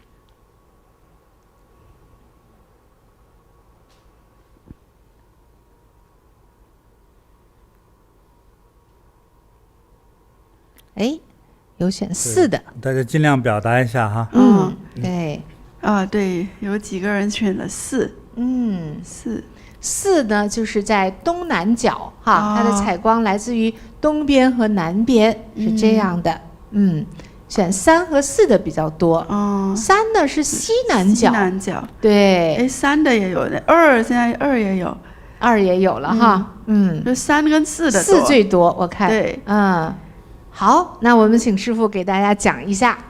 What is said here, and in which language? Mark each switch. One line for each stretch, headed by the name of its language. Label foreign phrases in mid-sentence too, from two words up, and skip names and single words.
Chinese: 哎，有選4的，大家盡量表達一下哈。對，對，有幾個人選了4。4 呢，就是在東南角哈，它的採光來自於東邊和南邊，是這樣的。選3和4的比較多。3呢是西南角。西南角。對。 3的也有的，2現在2也有，2也有了哈。就3跟4的多。4最多，我看。對。好，那我們請師父給大家講一下。